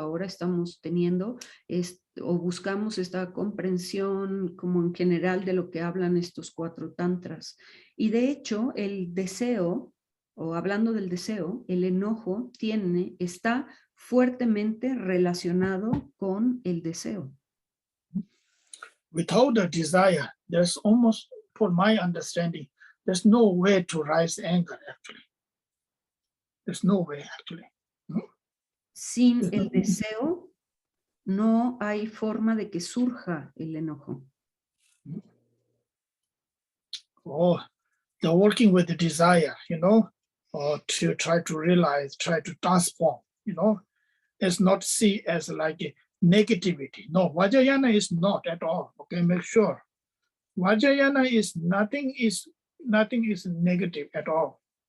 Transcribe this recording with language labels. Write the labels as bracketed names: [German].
[Spanish] Ahora estamos teniendo o buscamos esta comprensión como en general de lo que hablan estos cuatro tantras. Y de hecho, el deseo, o hablando del deseo, el enojo está fuertemente relacionado con el deseo. [English] Without the desire, there's almost, for my understanding, there's no way to rise anger actually. There's no way actually. [Spanish] Sin el deseo, no hay forma de que surja el enojo. [English] They're working with the desire, or to try to realize, try to transform, it's not see as like a negativity. No, Vajrayana is not at all. Okay, make sure. Vajrayana is nothing is negative at all.